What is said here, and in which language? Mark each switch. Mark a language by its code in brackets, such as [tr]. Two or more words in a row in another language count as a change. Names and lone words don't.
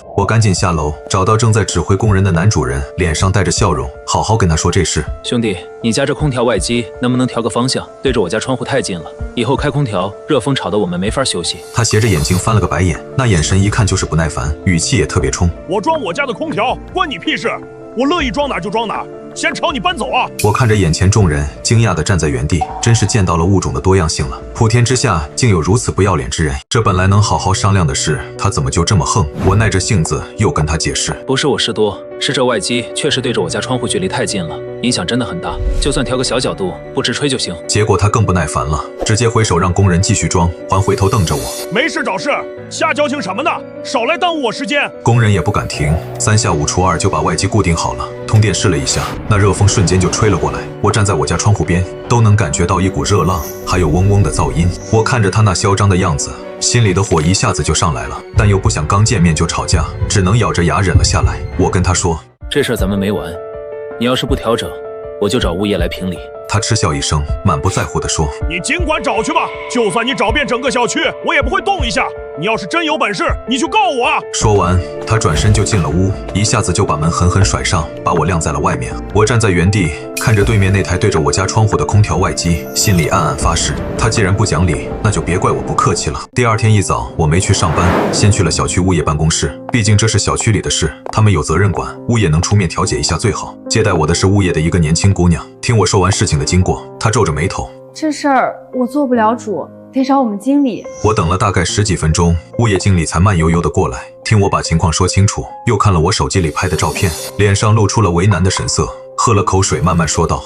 [zh] 我趕緊下樓，找到正在指揮工人的男主人，臉上帶着笑容，好好跟他說這事。兄弟，你家這空調外機能不能調個方向？對着我家窗戶太近了，以後開空調，熱風吵得我們沒法休息。他斜着眼睛翻了個白眼，那眼神一看就是不耐煩，語氣也特別衝。我裝我家的空調，關你屁事！我樂意裝哪就装哪，先朝你搬走啊！我看着眼前众人，驚訝地站在原地，真是見到了物種的多樣性了。普天之下竟有如此不要臉之人，這本來能好好商量的事，他怎麼就這麼橫？我耐着性子又跟他解釋，不是我事多，是這外機確實對着我家窗戶距離太近了，影響真的很大，就算調個小角度，不直吹就行。結果他更不耐煩了，直接揮手讓工人繼續裝，還回頭瞪着我，沒事找事，瞎矯情什麼呢？少來耽誤我時間。工人也不敢停，3下5除2就把外機固定好了，通電試了一下，那熱風瞬間就吹了過來。我站在我家窗戶邊，都能感覺到一股熱浪，還有嗡嗡的噪音。我看着他那囂張的樣子，心裡的火一下子就上来了，但又不想剛見面就吵架，只能咬着牙忍了下來。我跟他說，這事兒咱們沒完，你要是不調整，我就找物業來評理。他嗤笑一聲，滿不在乎地說，你儘管找去吧，就算你找遍整個小區，我也不會動一下。你要是真有本事，你去告我啊！說完，他轉身就進了屋，一下子就把門狠狠甩上，把我晾在了外面。我站在原地，看着對面那台對着我家窗戶的空調外機，心裡暗暗發誓，他既然不講理，那就別怪我不客氣了。第二天一早，我沒去上班，先去了小區物業辦公室，畢竟這是小區裡的事，他們有責任管，物業能出面調解一下最好。接待我的是物業的一個年輕姑娘，聽我說完事情的經過，她皺着眉頭，這事兒我做不了主，得找我們經理。我等了大概10幾分鐘，物業經理才慢悠悠地過來，聽我把情況說清楚，又看了我手機裡拍的照片，臉上露出了為難的神色，喝了口水，慢慢說道：